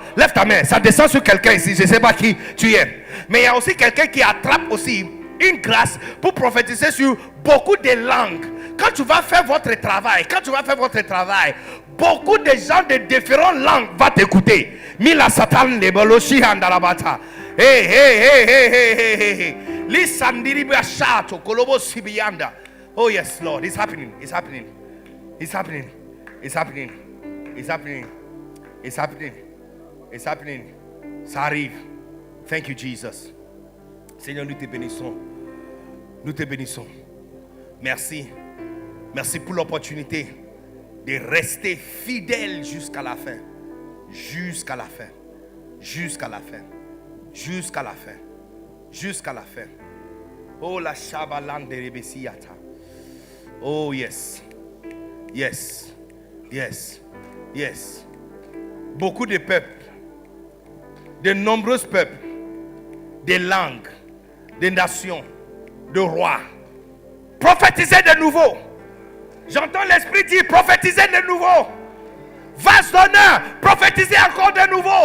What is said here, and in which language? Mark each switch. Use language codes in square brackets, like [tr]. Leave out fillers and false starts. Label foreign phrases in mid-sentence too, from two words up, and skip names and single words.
[fr] Lève ta main, ça descend sur quelqu'un ici. Je ne sais pas qui tu es, mais il y a aussi quelqu'un qui attrape aussi une grâce pour prophétiser sur beaucoup de langues. Quand tu vas faire votre travail, beaucoup de gens de différentes langues vont t'écouter. Mila satan de boloshi andalabata. Hey, hey, hey, hey, hey, hey, hey. Lisandiri bashato kolobo sibianda. [en] Oh yes, Lord, it's happening. It's happening. It's happening. It's happening. It's happening. It's happening. It's happening. [fr] Ça arrive. [en] Thank you, Jesus. [fr] Seigneur, nous te bénissons. Nous te bénissons. Merci. Merci pour l'opportunité de rester fidèle jusqu'à la fin. Jusqu'à la fin. Jusqu'à la fin. Jusqu'à la fin. Jusqu'à la fin. Oh la shabalande rebesiata. [en] Oh yes. Yes. Yes. Yes. [fr] Beaucoup de peuples, de nombreux peuples, des langues, des nations, de rois. Prophétisez de nouveau. J'entends l'Esprit dire prophétisez de nouveau. Vaste honneur, prophétisez encore de nouveau.